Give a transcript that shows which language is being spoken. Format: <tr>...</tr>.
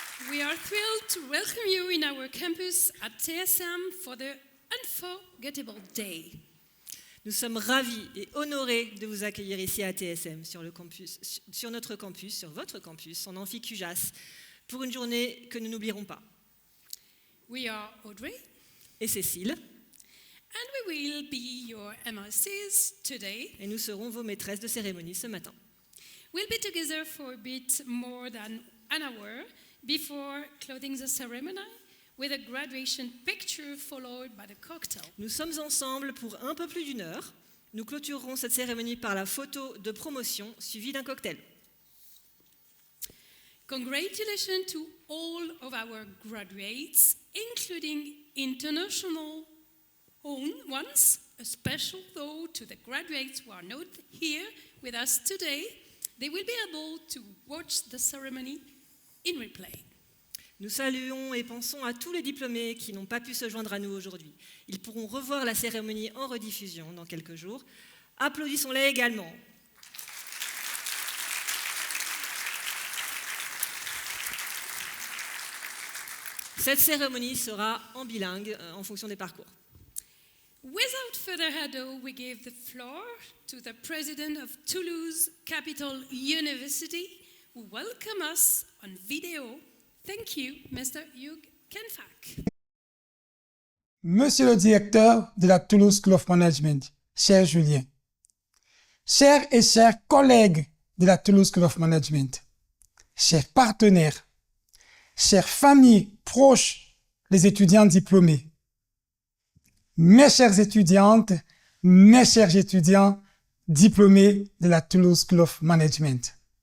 <en>We are thrilled to welcome you in our campus at TSM for the unforgettable day.</en> <fr>Nous sommes ravis et honorés de vous accueillir ici à TSM, sur notre campus, sur votre campus, en amphi Cujas, pour une journée que nous n'oublierons pas.</fr> <en>We are Audrey</en> <fr>et Cécile,</fr> <en>and we will be your MRCs today.</en> <fr>Et nous serons vos maîtresses de cérémonie ce matin.</fr> <en>We'll be together for a bit more than an hour before closing the ceremony with a graduation picture followed by the cocktail.</en> <fr>Nous sommes ensemble pour un peu plus d'1 heure. Nous clôturerons cette cérémonie par la photo de promotion suivie d'un cocktail.</fr> <en>Congratulations to all of our graduates, including international ones. A special though to the graduates who are not here with us today. They will be able to watch the ceremony in replay.</en> <fr>Nous saluons et pensons à tous les diplômés qui n'ont pas pu se joindre à nous aujourd'hui. Ils pourront revoir la cérémonie en rediffusion dans quelques jours. Applaudissons-les également. Cette cérémonie sera en bilingue en fonction des parcours.</fr> <en>Without further ado, we give the floor to the president of Toulouse Capital University, who welcome us on video. Thank you, Mr. Hugh Kenfack.</en> <fr>Monsieur le directeur de la Toulouse School of Management, cher Julien, chers et chers collègues de la Toulouse School of Management, chers partenaires, chères familles proches, les étudiants diplômés, mes chères étudiantes, mes chers étudiants diplômés de la Toulouse School of Management.</fr>